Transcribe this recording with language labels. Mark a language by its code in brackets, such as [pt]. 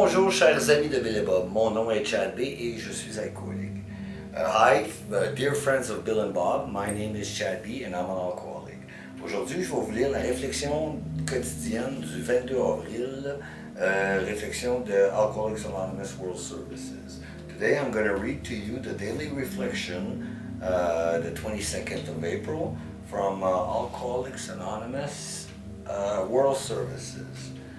[fr] chers amis de Bill et Bob, mon nom est Chad B et je suis alcoolique. [en] Hi, dear friends of Bill and Bob, my name is Chad B and I'm an alcoholic. [fr] Aujourd'hui, je vais vous lire la réflexion quotidienne du 22 avril, réflexion de Alcooliques Anonymes World Services. [en] Today I'm going to read to you the daily reflection, the 22nd of April, from Alcooliques Anonymous World Services.